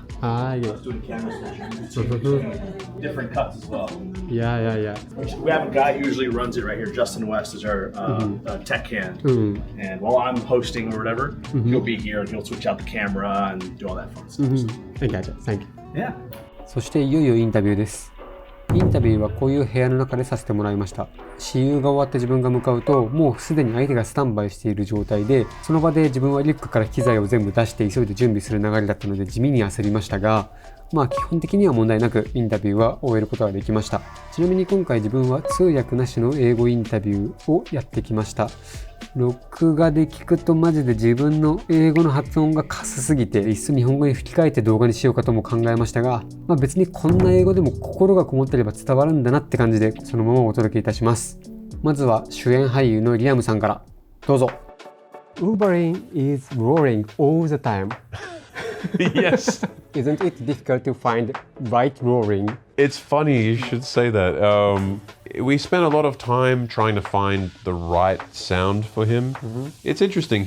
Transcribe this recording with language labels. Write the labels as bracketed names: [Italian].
[English] Ah, yeah. Let's do the camera switch. Different cuts as well. Yeah. We have a guy who usually runs it right here. Justin West is our tech hand. And while I'm hosting or whatever, he'll be here and he'll switch out the camera and do all that fun stuff. I gotcha. Thank you. Yeah. [Japanese] そしていよいよインタビューです。インタビューはこういう部屋の中でさせてもらいました。私有が終わって自分が向かうと、もうすでに相手がスタンバイしている状態で、その場で自分はリュックから機材を全部出して急いで準備する流れだったので地味に焦りましたが、基本的には問題なくインタビューは終えることができました。ちなみに今回自分は通訳なしの英語インタビューをやってきました。録画で聞くとマジで自分の英語の発音がカスすぎて、いっそ日本語に吹き替えて動画にしようかとも考えましたが、別にこんな英語でも心がこもってれば伝わるんだなって感じで、そのままお届けいたします。まずは主演俳優のリアムさんからどうぞ。 [English] Wolverine is roaring all the time. Yes. Isn't it difficult to find right roaring? It's funny you should say that. We spent a lot of time trying to find the right sound for him. It's interesting.